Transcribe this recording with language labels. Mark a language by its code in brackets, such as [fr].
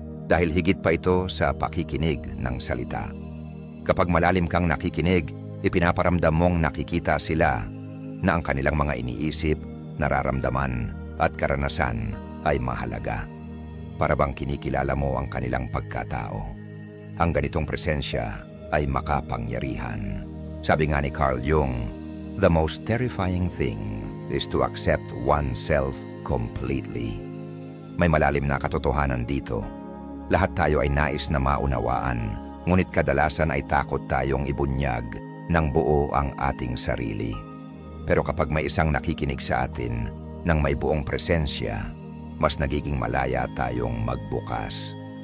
[tl] Dahil higit pa ito sa pakikinig ng salita. Kapag malalim kang nakikinig, ipinaparamdam mong nakikita sila na ang kanilang mga iniisip, nararamdaman at karanasan ay mahalaga. Para bang kinikilala mo ang kanilang pagkatao. Ang ganitong presensya ay makapangyarihan. Sabi nga ni [en] Carl Jung, "The most terrifying thing is to accept oneself completely." [tl] May malalim na katotohanan dito. Lahat tayo ay nais na maunawaan, ngunit kadalasan ay takot tayong ibunyag ng buo ang ating sarili. Pero kapag may isang nakikinig sa atin ng may buong presensya, mas nagiging malaya tayong magbukas.